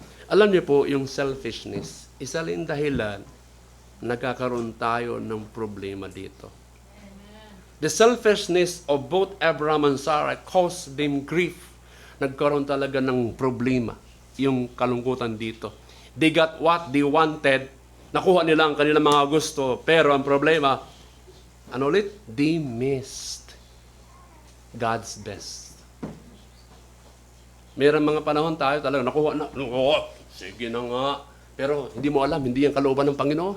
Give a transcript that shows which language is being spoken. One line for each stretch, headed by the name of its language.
Filipino: Alam niyo po, yung selfishness, isa rin dahilan nagkakaroon tayo ng problema dito.
English: The selfishness of both Abraham and Sarah caused them grief.
Filipino: Nagkaroon talaga ng problema, yung kalungkutan dito.
English: They got what they wanted,
Filipino: nakuha nila ang kanilang mga gusto, pero ang problema, ano ulit?
English: They missed God's best.
Filipino: Mayroong mga panahon tayo talaga, nakuha na, sige na nga, pero hindi mo alam, hindi ang kalooban ng Panginoon.